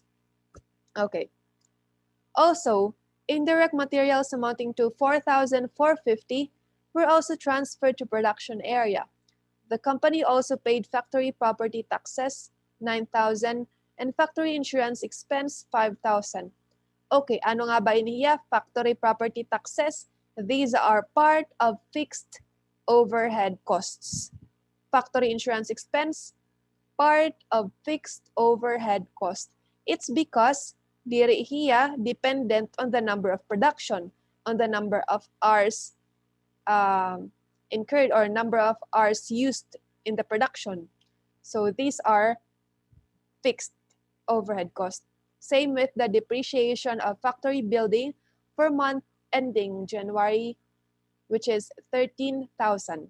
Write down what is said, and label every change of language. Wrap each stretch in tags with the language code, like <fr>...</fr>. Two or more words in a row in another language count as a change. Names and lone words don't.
<en>Okay. Also, indirect materials amounting to 4,450 were also transferred to production area. The company also paid factory property taxes, 9,000, and factory insurance expense, 5,000.</en> <war>Okay, ano nga ba iniya?</war> <en>Factory property taxes. These are part of fixed overhead costs. Factory insurance expense, part of fixed overhead cost. It's because</en> <war>diri hiya</war> <en>dependent on the number of production, on the number of hours incurred or number of hours used in the production. So these are fixed overhead costs. Same with the depreciation of factory building for month ending January, which is 13,000.</en>